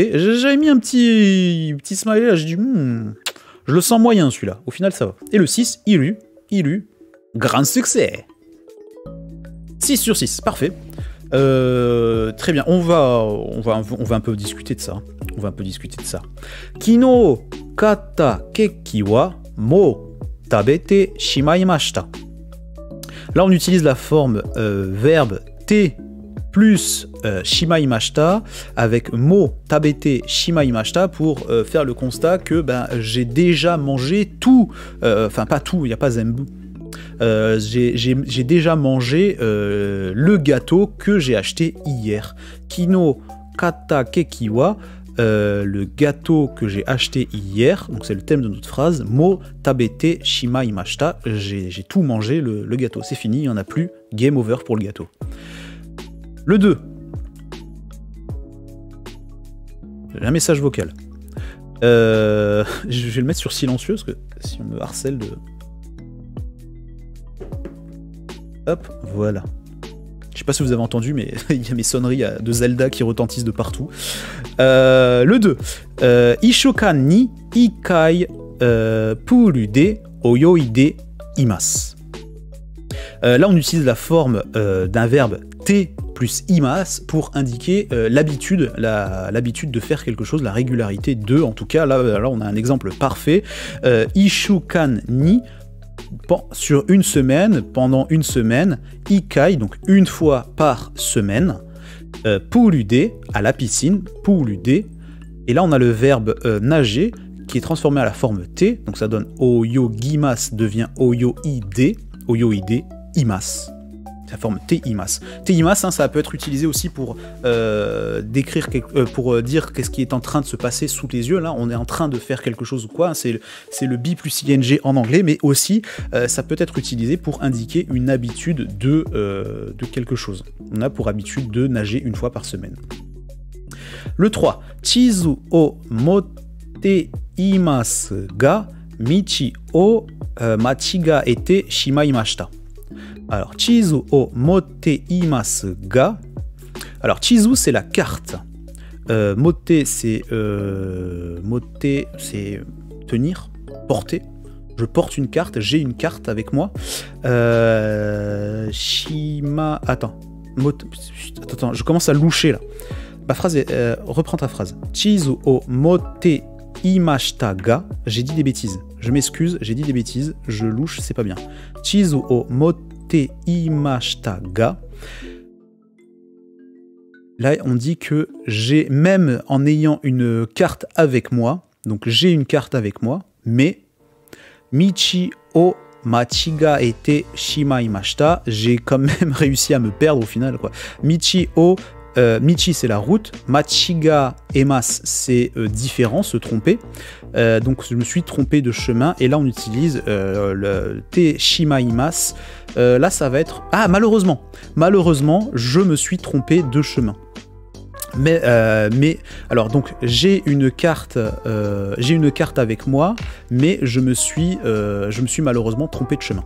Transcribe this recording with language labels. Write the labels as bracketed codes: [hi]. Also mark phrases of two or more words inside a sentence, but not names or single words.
[fr] J'avais mis un petit smiley là. J'ai dit, je le sens moyen celui-là. Au final, ça va. Et le 6. [ja] いる。いる. [fr] Grand succès. 6 sur 6. Parfait. Très bien. On va un peu discuter de ça. On va un peu discuter de ça. [ja] 昨日買ったケーキはもう食べてしまいました. [fr] Là, on utilise la forme verbe te plus shimaimashita avec [ja] もう食べてしまいました [fr] pour faire le constat que j'ai déjà mangé tout, enfin pas tout, il n'y a pas zembu. J'ai déjà mangé le gâteau que j'ai acheté hier. [ja] 昨日買ったケーキは, [fr] le gâteau que j'ai acheté hier, donc c'est le thème de notre phrase, [ja] もう食べてしまいました, [fr] j'ai tout mangé le gâteau, c'est fini, il n'y en a plus, [en] game over [fr] pour le gâteau. Le 2. J'ai un message vocal. Je vais le mettre sur silencieux, parce que si on me harcèle de... Hop, voilà. Je sais pas si vous avez entendu, mais il y a mes sonneries de Zelda qui retentissent de partout. [ja] Le 2. 一週間に一回プールで泳いでいます. [fr] Là, on utilise la forme d'un verbe te plus imas pour indiquer l'habitude de faire quelque chose, la régularité de, en tout cas, là on a un exemple parfait. [ja] 一週間に, [fr] sur une semaine, pendant une semaine, ikai, donc une fois par semaine, purude, à la piscine, purude, et là on a le verbe nager qui est transformé à la forme te, donc ça donne oyogimas devient [ja] 泳いで、泳いで, imas. [fr] La forme [ja] ています. ています, [fr] hein, ça peut être utilisé aussi pour décrire, pour dire qu'est-ce qui est en train de se passer sous les yeux. Là, on est en train de faire quelque chose ou quoi. Hein, c'est le be plus ing en anglais, mais aussi ça peut être utilisé pour indiquer une habitude de quelque chose. On a pour habitude de nager une fois par semaine. Le 3. [ja] 地図を持っていますが道を間違えてしまいました. Alors, 地図を持っていますが. Alors, chizu, c'est la carte. Motte, c'est tenir, porter. Je porte une carte, j'ai une carte avec moi. Shima. [fr] Attends, je commence à loucher là. Ma phrase est. Reprends ta phrase. [ja] 地図を持っていましたが. [fr] J'ai dit des bêtises. Je m'excuse, j'ai dit des bêtises. Je louche, c'est pas bien. [ja] 地図を持っていましたが. [fr] Là, on dit que j'ai, même en ayant une carte avec moi, donc j'ai une carte avec moi, mais [ja] 道を間違えてしまいました. [fr] J'ai quand même réussi à me perdre au final, quoi. [ja] 道を, [fr] michi c'est la route, [ja] 間違えます [fr] c'est différent, se tromper. Donc je me suis trompé de chemin, et là on utilise le [ja] てしまいます. [fr] Là ça va être... Ah, malheureusement, je me suis trompé de chemin. Mais alors donc j'ai une carte avec moi, mais je me suis malheureusement trompé de chemin.